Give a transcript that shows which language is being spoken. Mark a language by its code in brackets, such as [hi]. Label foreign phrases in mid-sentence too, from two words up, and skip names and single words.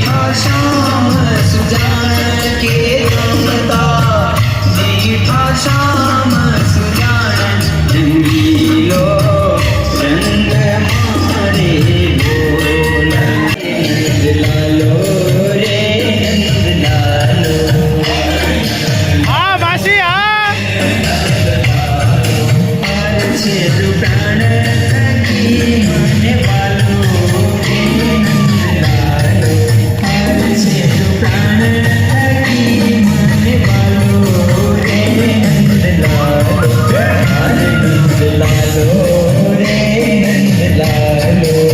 [hi] श्याम सुजान के जमता मीठा श्याम सुजान रंगीलो रंग मारे बोल लालो रे लालो [gu] હા માસી હા છે તું પ્રાણ સખી મને પાલો રે લાલો છે તું પ્રાણ સખી મને પાલો રે લાલો લાલો રે લાલો